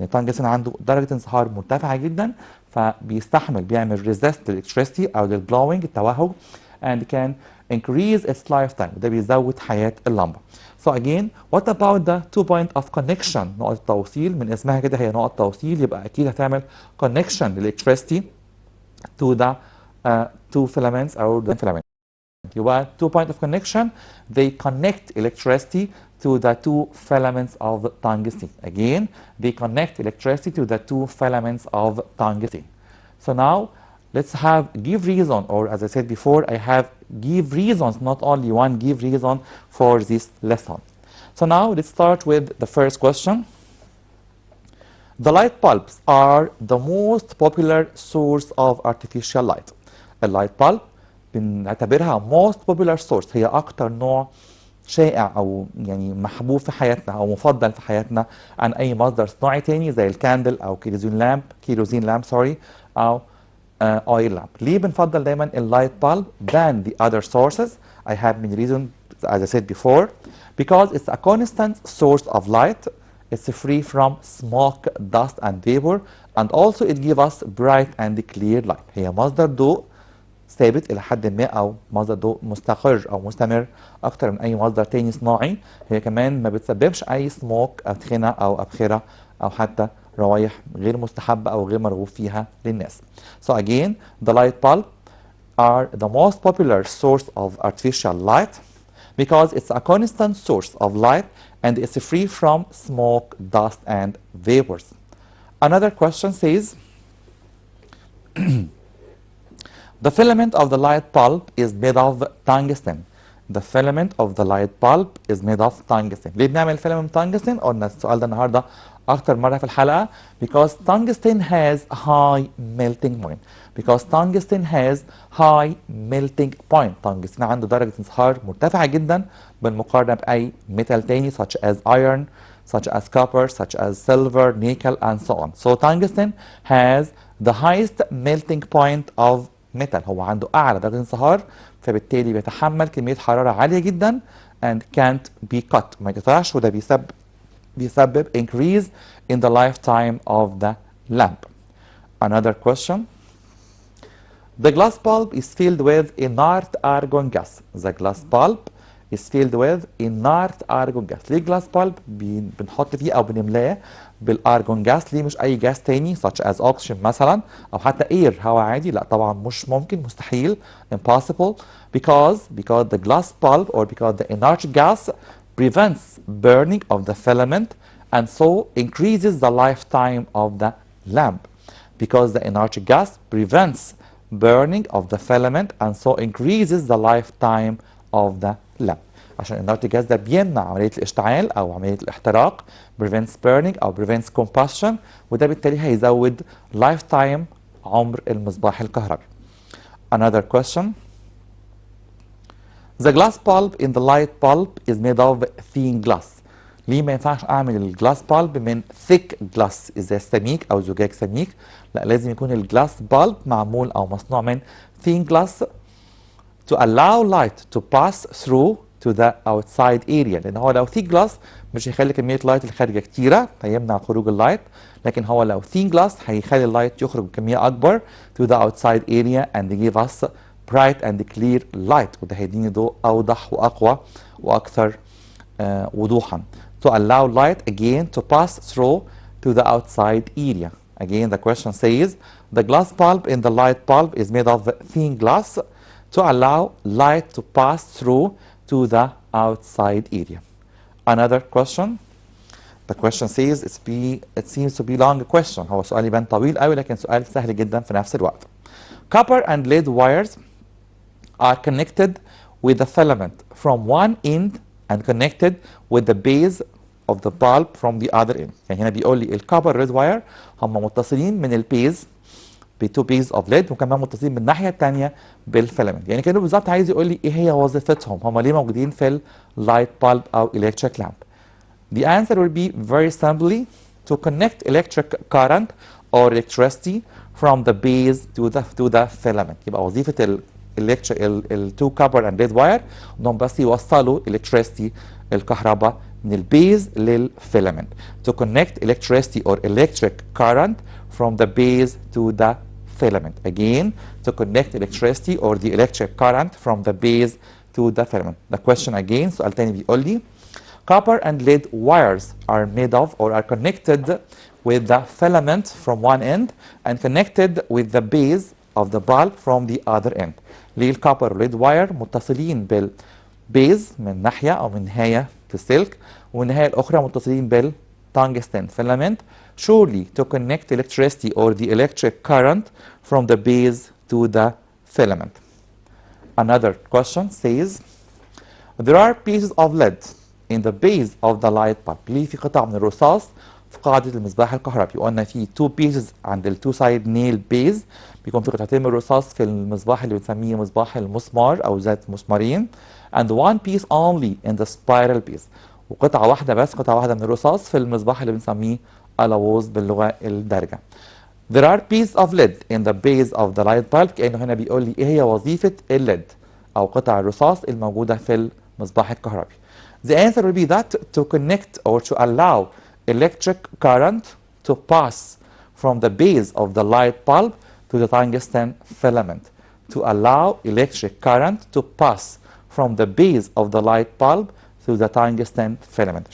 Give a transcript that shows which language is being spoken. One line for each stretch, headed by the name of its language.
Arabic: التنجستين عنده درجة انصهار مرتفعة جدا فبيستحمل بيعمل
English: resist electricity
Arabic: أو للblowing التوهج
English: and can increase its lifetime
Arabic: وده بيزود حياة اللمبة.
English: So again, what about the 2 point of connection؟
Arabic: نقط التوصيل من اسمها كده هي نقط توصيل يبقى أكيد هتعمل
English: connection electricity to the two filaments أو the filament.
Arabic: يبقى
English: 2 point of connection they connect electricity to the two filaments of tungsten. Again, they connect electricity to the two filaments of tungsten. So now let's have give reason, or as I said before, I have give reasons, not only one give reason for this lesson. So now let's start with the first question. The light bulbs are the most popular source of artificial light.
Arabic: اللايت bulb بنعتبرها
English: most popular source
Arabic: هي أكتر نوع شائع أو يعني محبوب في حياتنا أو مفضل في حياتنا عن أي مصدر صناعي تاني زي الكاندل أو كيروزين لامب أو
English: oil lamp.
Arabic: ليه بنفضل دايما اللايت
English: bulb than the other sources? I have many reasons as I said before. Because it's a constant source of light, it's free from smoke, dust and vapor, and also it gives us bright and clear light.
Arabic: هي مصدر ضوء ثابت إلى حد ما أو مصدر ضوء مستقر أو مستمر أكتر من أي مصدر تاني صناعي. هي كمان ما بتسببش أي سموك أدخنة أو أبخرة أو حتى روايح غير مستحبة أو غير مرغوب فيها للناس.
English: So again, the light bulb are the most popular source of artificial light because it's a constant source of light and it's free from smoke, dust and vapors. Another question says, the filament of the light bulb is made of tungsten. The filament of the light bulb is made of tungsten.
Arabic: ليه بنعمل filament tungsten؟ قلنا السؤال ده النهارده أكتر مرة في الحلقة.
English: Because tungsten has high melting point. Because tungsten has high melting point. tungsten
Arabic: عنده درجة انصهار مرتفعة جدا بالمقارنة بأي ميتال تاني
English: such as iron, such as copper, such as silver, nickel and so on. So tungsten has the highest melting point of metal.
Arabic: هو عنده أعلى درجة انصهار فبالتالي بيتحمل كمية حرارة عالية جدا
English: and can't be cut.
Arabic: ما يقطعش وده بيسبب
English: increase in the lifetime of the lamp. Another question. The glass bulb is filled with inert argon gas. The glass bulb is filled with inert argon gas.
Arabic: ليه glass bulb بنحط فيه أو بنملاه بالارجون جاس؟ ليه مش أي جاس تاني
English: such as oxygen
Arabic: مثلا أو حتى air هواء عادي؟ لا طبعا مش ممكن، مستحيل،
English: impossible. Because the glass bulb or because the inert gas prevents burning of the filament and so increases the lifetime of the lamp. Because the inert gas prevents burning of the filament and so increases the lifetime of the lamp.
Arabic: عشان الانرت جاز ده بيمنع عملية الاشتعال أو عملية الاحتراق
English: prevents burning
Arabic: أو
English: prevents combustion
Arabic: وده بالتالي هيزود lifetime عمر المصباح الكهربي.
English: Another question. The glass bulb in the light bulb is made of thin glass.
Arabic: ليه ما ينفعش أعمل الجلاس بالب من
English: thick glass
Arabic: إزاز سميك أو زجاج سميك؟ لا لازم يكون الجلاس بالب معمول أو مصنوع من
English: thin glass to allow light to pass through to the outside area.
Arabic: لأن هو لو thick glass مش هيخلي كمية لايت الخارجة كتيرة فيمنع خروج اللايت، لكن هو لو thin glass هيخلي اللايت يخرج بكمية أكبر
English: to the outside area and give us bright and clear light
Arabic: وده هيديني ضوء أوضح وأقوى وأكثر وضوحا.
English: To allow light again to pass through to the outside area. Again the question says the glass bulb in the light bulb is made of thin glass to allow light to pass through to the outside area. Another question. The question says it seems to be long question.
Arabic: هو سؤال يبان طويل قوي لكن سؤال سهل جدا في نفس الوقت.
English: Copper and lead wires are connected with the filament from one end and connected with the base of the bulb from the other end.
Arabic: يعني هنا بيقول لي الكوبر ريد واير هم متصلين من البيز بتو بيز اوف ليد وكمان متصلين من الناحيه الثانيه بالفيلامنت. يعني كانه بالظبط عايز يقول لي ايه هي وظيفتهم، هم ليه موجودين في اللايت بالب او electric lamp.
English: The answer will be very simply to connect electric current or electricity from the base to the filament.
Arabic: يبقى وظيفة التو كوبر اند ليد واير انهم بس يوصلوا electricity الكهرباء من البيز للفيلامنت.
English: To connect electricity or electric current from the base to the filament. Again, to connect electricity or the electric current from the base to the filament. The question again,
Arabic: سؤال تاني بيقول لي
English: copper and lead wires are made of or are connected with the filament from one end and connected with the base of the bulb from the other end.
Arabic: ليه الكوبر والليد واير متصلين بالبيز من ناحية أو من نهاية في السلك والنهاية الأخرى متصلين بالتنجستين filament
English: surely to connect electricity or the electric current from the base to the filament. Another question says there are pieces of lead in the base of the light bulb.
Arabic: ليه في قطع من الرصاص في قاعدة المصباح الكهربي. وقلنا في
English: two pieces
Arabic: عند ال
English: two side nail base
Arabic: بيكون في قطعتين من الرصاص في المصباح اللي بنسميه مصباح المسمار أو ذات مسمارين
English: and one piece only in the spiral piece.
Arabic: وقطعة واحدة بس قطعة واحدة من الرصاص في المصباح اللي بنسميه ألاووز باللغة الدارجة.
English: There are pieces of lead in the base of the light bulb.
Arabic: كأنه هنا بيقول لي إيه هي وظيفة الليد أو قطع الرصاص الموجودة في المصباح الكهربي.
English: The answer will be that to connect or to allow electric current to pass from the base of the light bulb to the tungsten filament. To allow electric current to pass from the base of the light bulb to the tungsten filament.